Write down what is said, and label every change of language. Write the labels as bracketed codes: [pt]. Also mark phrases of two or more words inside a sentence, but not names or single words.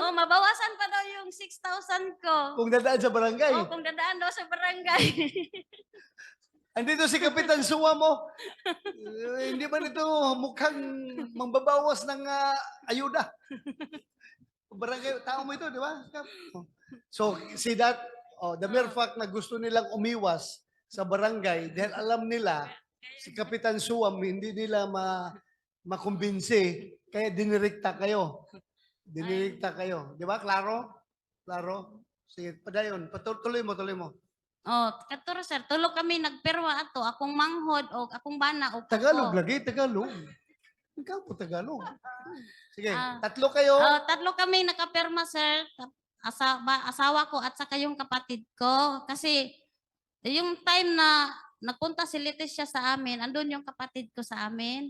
[tl] Oh, mabawasan pa daw yung 6,000 ko. Kung dadaan sa barangay. Oh, kung dadaan daw sa barangay. Andito si Kapitan Suwa mo. Hindi ba nito mukhang mangbabawas ng ayuda? Barangay, tao mo ito, di ba? [en] So, see that, the mere fact [tl] na gusto nilang umiwas sa barangay dahil alam nila si Kapitan Suwam hindi nila makumbinsi kaya dinirekta kayo. Dinirekta kayo. Di ba? Klaro? Klaro? Sige, padayon. Tuloy mo. Oh, [ceb] katuro sir, tulo kami nagperwa ato, akong manghod o akong bana o Tagalog ako. lagi, Tagalog. Ikaw po Tagalog. Sige, Ah. [tl] tatlo kayo. Oh, tatlo kami nakapirma sir. Asawa ko at saka yung kapatid ko. Kasi yung time na nagpunta si Leticia sa amin, andun yung kapatid ko sa amin.